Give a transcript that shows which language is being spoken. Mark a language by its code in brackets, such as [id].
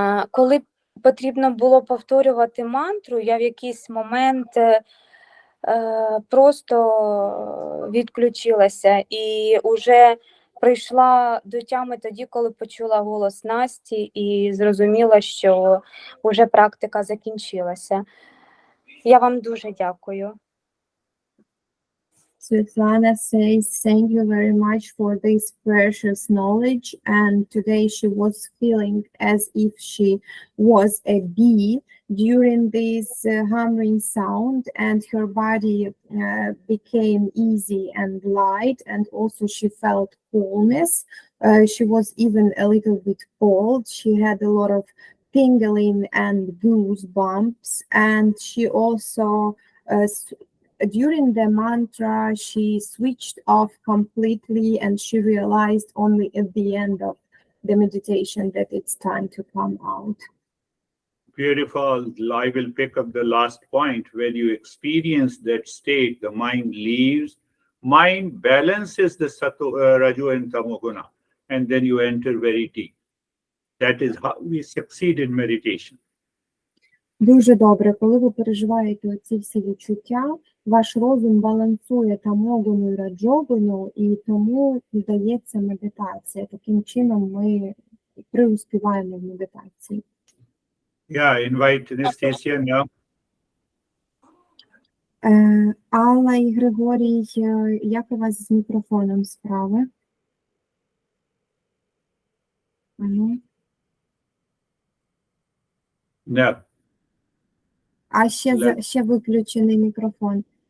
[uk] Коли потрібно було повторювати мантру, я в якийсь момент просто відключилася і вже прийшла до тями тоді, коли почула голос Насті і зрозуміла, що вже практика закінчилася. Я вам дуже дякую. [en] Svetlana says thank you very much for this precious knowledge, and today she was feeling as if she was a bee during this humming sound, and her body became easy and light, and also she felt coolness. She was even a little bit cold. She had a lot of tingling and goosebumps, and she also during the mantra, she switched off completely, and she realized only at the end of the meditation that it's time to come out. Beautiful. I will pick up the last point. When you experience that state, the mind leaves. Mind balances the Raju and Tamoguna, and then you enter very deep. That is how we succeed in meditation. [uk] Дуже добре, коли ви переживаєте оці всі відчуття, ваш розум балансує тамогону і раджогону, і тому вдається медитація. Таким чином ми преуспіваємо в медитації. [en] Yeah, invite Anastasia now. [uk] Алла і Григорій, як у вас з мікрофоном справи? Ану. [en] No. [uk] А ще виключений мікрофон.